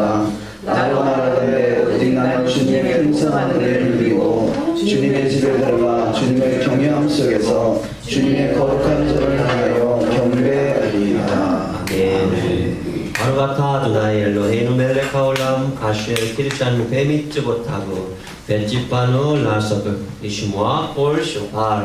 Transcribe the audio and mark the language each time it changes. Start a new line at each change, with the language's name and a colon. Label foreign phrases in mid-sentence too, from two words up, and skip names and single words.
Korean: 나로 말하는데 오직 나는 주님의 풍성한 은혜를 누리고 주님의 집에 들어가 주님의 경외함 속에서 주님의 거룩한 전을 향하여 경배하리이다. 아멘.
Hebrew: ברוך אתה אדוני אלוהינו מלך העולם אשר קידשנו במצוותיו וציוונו לעשות לשמוע קול שופר.